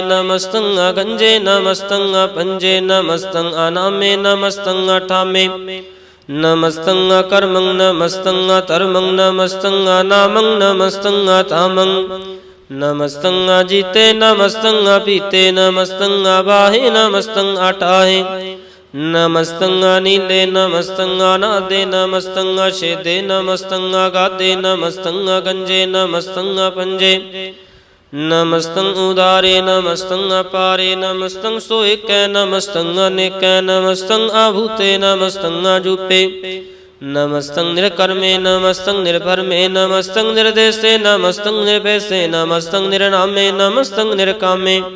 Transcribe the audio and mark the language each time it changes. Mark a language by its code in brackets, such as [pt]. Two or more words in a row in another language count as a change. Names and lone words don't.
[bra] ਨਮਸਤੰ ਅਗੰਜੇ ਨਮਸਤੰ ਅਪੰਜੇ, ਨਮਸਤੰ ਅਨਾਮੇ ਨਮਸਤੰ ਅਠਾਮੇ। ਨਮਸਤੰ ਅਕਰਮੰ ਨਮਸਤੰ ਅਧਰਮੰ, ਨਮਸਤੰ ਅਨਾਮੰ ਨਮਸਤੰ ਅਧਾਮੰ। ਨਮਸਤੰ ਅਜੀਤੇ ਨਮਸਤੰ ਅਪੀਤੇ, ਨਮਸਤੰ ਅਬਾਹੇ ਨਮਸਤੰ ਅਟਾਹੇ। नमस्तं अनीले नमस्तं अनादे नमस्तं अशेदे नमस्तं अगाधे नमस्तं अगंजे नमस्तं अपंजे नमस्तं उदारे नमस्तं अपारे नमस्तं सोएकै नमस्तं अनेकै नमस्तं अभूते नमस्तं अजूपे नमस्तं निर्कर्मे नमस्तं निर्भरमे नमस्तं निर्देशे नमस्तं निर्भेषे नमस्तं निर्नामे नमस्तं निर्कामे